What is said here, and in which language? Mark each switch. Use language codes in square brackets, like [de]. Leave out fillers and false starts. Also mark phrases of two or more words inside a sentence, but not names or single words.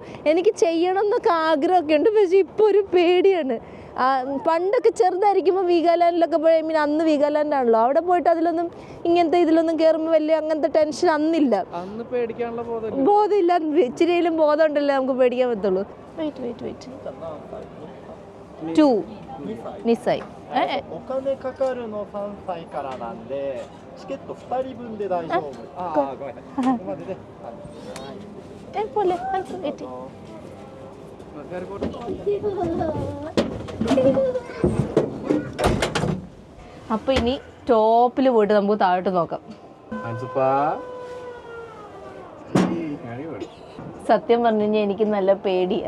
[ml] എനിക്ക് ചെയ്യണം എന്നൊക്കെ ആഗ്രഹമൊക്കെ ഉണ്ട്, പക്ഷേ ഇപ്പോൾ ഒരു പേടിയാണ്. പണ്ടൊക്കെ ചെറുതായിരിക്കുമ്പോൾ വീഗാലാൻഡിലൊക്കെ പോയി, അന്ന് വീഗാലാൻഡാണല്ലോ, അവിടെ പോയിട്ട് ഇങ്ങനത്തെ ഇതിലൊന്നും കയറുമ്പോൾ വലിയ അങ്ങനത്തെ ടെൻഷൻ അന്നില്ല. ബോധമില്ല, ഇച്ചിരിയിലും ബോധം ഉണ്ടല്ലോ നമുക്ക് പേടിക്കാൻ പറ്റുള്ളൂ. [ja] വെയിറ്റ് 2 2 歳。お金かかるの3歳からなんで、チケット2人分で大丈夫。あ、ごめんなさい。ここまでで。 [ml] പോലെ അപ്പൊ ഇനി ടോപ്പിൽ പോയിട്ട് നമുക്ക് താഴോട്ട് നോക്കാം. സത്യം പറഞ്ഞു കഴിഞ്ഞാൽ എനിക്ക് നല്ല പേടിയാ.